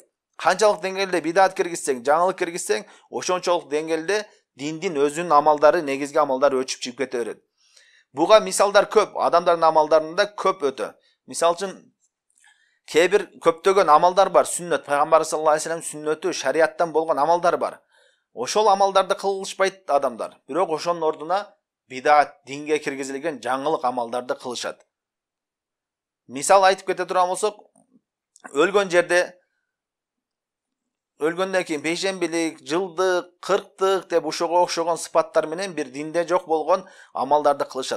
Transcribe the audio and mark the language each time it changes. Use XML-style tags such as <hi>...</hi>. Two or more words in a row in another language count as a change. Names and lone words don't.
<ky>Канчалык деңгээлде бидат киргизсең, жаңылык киргизсең, ошончолук деңгээлде диндин өзүнүн амалдары, негизги амалдары өчүп чыгып кете берет. Буга мисалдар көп, адамдардын амалдарында көп өтө. Мисал үчүн кээ бир көптөгөн амалдар бар, сүннөт, пайгамбар</ky> <ar>صلى الله عليه وسلم</ar> <ky>сүннөтү, шариаттан болгон амалдар бар. Ошол амалдарды кылышпайт адамдар. Бирок ошонун ордуна бидат, динге киргизилген жаңылык амалдарды кылышат. Мисал айтып кете турган болсок, өлгөн жерде өлгөндөн кийин бейшембилик, жылдык, кырктык деп ушуга окшогон сыпаттар менен бир динде жок болгон амалдарды кылышат.</ky>